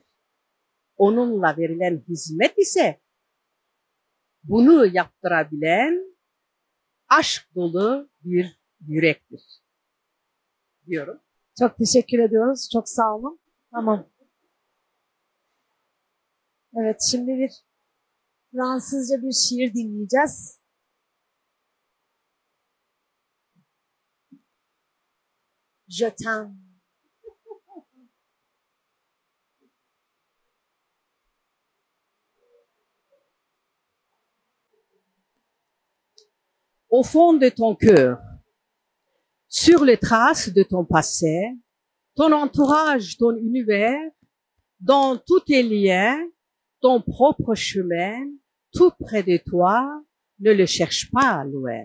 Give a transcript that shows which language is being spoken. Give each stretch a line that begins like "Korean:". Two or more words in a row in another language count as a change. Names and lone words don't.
Turkish: Onunla verilen hizmet ise bunu yaptırabilen aşk dolu bir yürektir diyorum. Çok teşekkür ediyoruz. Çok sağ olun. Tamam. Evet, şimdi bir Fransızca bir şiir dinleyeceğiz.
French: Je t'aime. Au fond de ton cœur, sur les traces de ton passé, ton entourage, ton univers, dans tous tes liens, ton propre chemin, tout près de toi, ne le cherche pas loin.